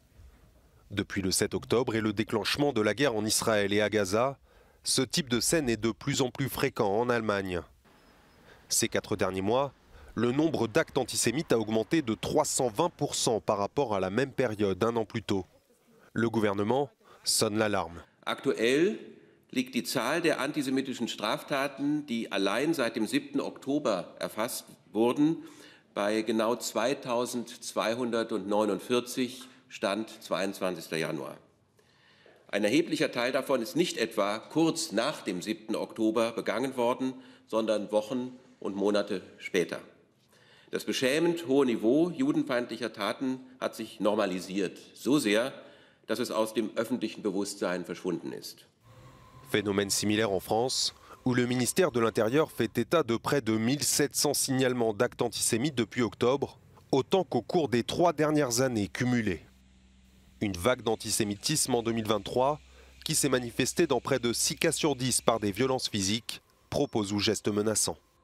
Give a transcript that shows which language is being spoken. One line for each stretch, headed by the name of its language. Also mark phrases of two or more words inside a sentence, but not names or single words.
French: Depuis le 7 octobre et le déclenchement de la guerre en Israël et à Gaza, ce type de scène est de plus en plus fréquent en Allemagne. Ces 4 derniers mois, le nombre d'actes antisémites a augmenté de 320% par rapport à la même période un an plus tôt. Le gouvernement sonne l'alarme.
German: Aktuell liegt die Zahl der antisemitischen Straftaten, die allein seit dem 7. Oktober erfasst wurden, bei genau 2249, Stand 22. Januar. Ein erheblicher Teil davon ist nicht etwa kurz nach dem 7. Oktober begangen worden, sondern Wochen und Monate später. Das beschämend hohe Niveau judenfeindlicher Taten hat sich normalisiert, so sehr, dass es aus dem öffentlichen Bewusstsein verschwunden ist.
French: Phénomène similaire en France, où le ministère de l'Intérieur fait état de près de 1700 signalements d'actes antisémites depuis octobre, autant qu'au cours des 3 dernières années cumulées. Une vague d'antisémitisme en 2023 qui s'est manifestée dans près de 6 cas sur 10 par des violences physiques, propos ou gestes menaçants.